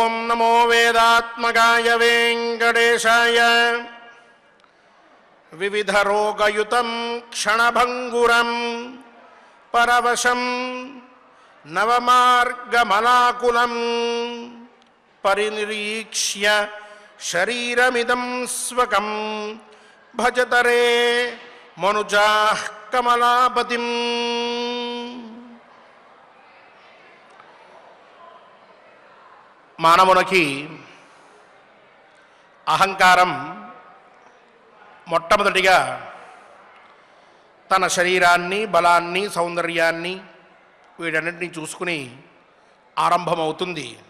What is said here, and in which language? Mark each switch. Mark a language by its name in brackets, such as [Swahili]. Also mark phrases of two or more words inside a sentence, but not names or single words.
[Sanskrit] नमो वेदात्मकाय वेंकटेशाय विविधरोगयुतं क्षणभङ्गुरं परवशं नवमार्गमलाकुलं परिनिरीक्ष्य शरीरमिदं स्वकं भजतरे मनुजाः कमलापतिं। [Telugu] మానవునికి అహంకారం మొట్టమొదటిగా తన శరీరాన్ని, బలాన్ని, సౌందర్యాన్ని వీటన్నిటిని చూసుకుని ఆరంభమవుతుంది.